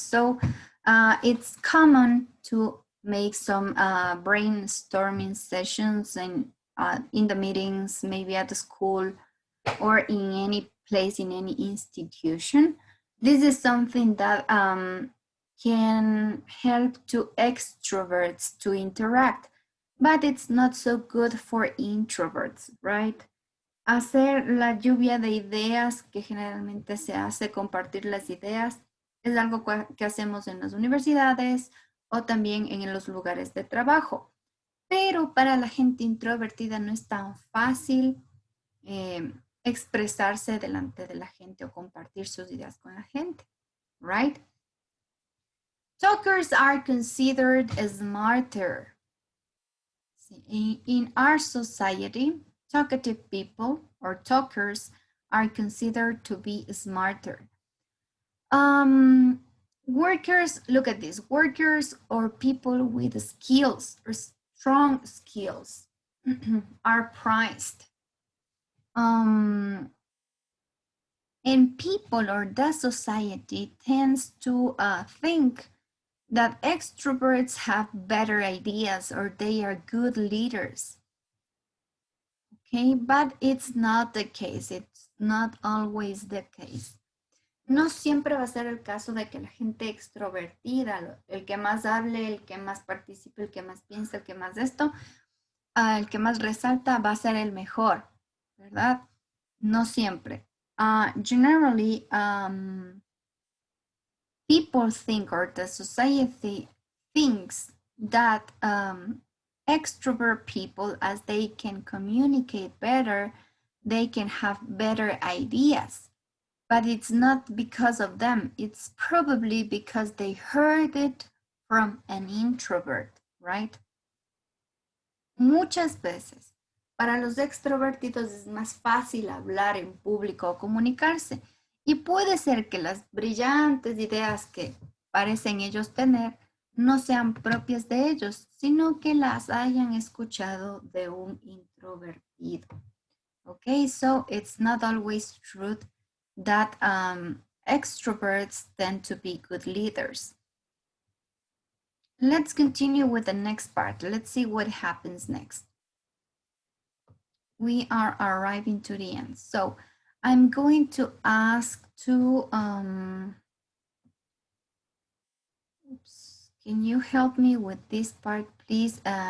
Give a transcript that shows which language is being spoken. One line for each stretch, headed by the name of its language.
English: So it's common to make some brainstorming sessions in the meetings, maybe at the school or in any place, in any institution. This is something that can help to extroverts to interact, but it's not so good for introverts, right?
Spanish: Hacer la lluvia de ideas que generalmente se hace, compartir las ideas, es algo que hacemos en las universidades o también en los lugares de trabajo. Pero para la gente introvertida no es tan fácil expresarse delante de la gente o compartir sus ideas con la gente, right?
English: Talkers are considered smarter. In our society, talkative people or talkers are considered to be smarter. Workers, look at this, workers or people with skills or strong skills are prized. And people or the society tends to think that extroverts have better ideas or they are good leaders. Okay, but it's not the case. It's not always the case.
Spanish: No siempre va a ser el caso de que la gente extrovertida, el que más hable, el que más participe, el que más piensa, el que más esto, el que más resalta va a ser el mejor, ¿verdad? No siempre.
English: Generally, people think, or the society thinks, that extrovert people, as they can communicate better, they can have better ideas. But it's not because of them. It's probably because they heard it from an introvert, right?
Spanish: Muchas veces, para los extrovertidos es más fácil hablar en público o comunicarse. Y puede ser que las brillantes ideas que parecen ellos tener no sean propias de ellos, sino que las hayan escuchado de un introvertido.
English: Okay, so it's not always true that extroverts tend to be good leaders. Let's continue with the next part. Let's see what happens next. We are arriving to the end. So I'm going to ask to, oops, can you help me with this part, please?